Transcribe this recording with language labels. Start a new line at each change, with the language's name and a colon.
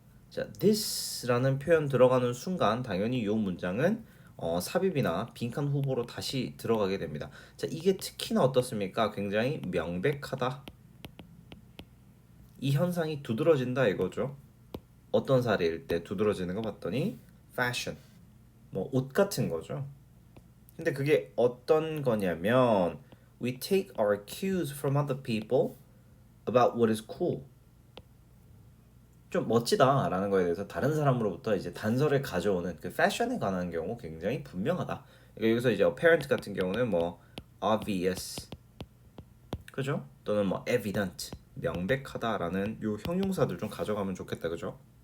Korean: 자, this라는 표현 들어가는 순간 당연히 이 문장은 삽입이나 빈칸 후보로 다시 들어가게 됩니다. 자, 이게 특히나 어떻습니까? 굉장히 명백하다. 이 현상이 두드러진다 이거죠. 어떤 사례일 때 두드러지는 거 봤더니 fashion, 뭐 옷 같은 거죠. 근데 그게 어떤 거냐면
English: we take our cues from other people about what is cool.
Korean: 좀 멋지다라는 거에 대해서 다른 사람으로부터 이제 단서를 가져오는 그 패션에 관한 경우 굉장히 분명하다. 그러니까 여기서 이제 apparent 같은 경우는 뭐 obvious, 그죠? 또는 뭐 evident, 명백하다라는 요 형용사들 좀 가져가면 좋겠다, 그죠?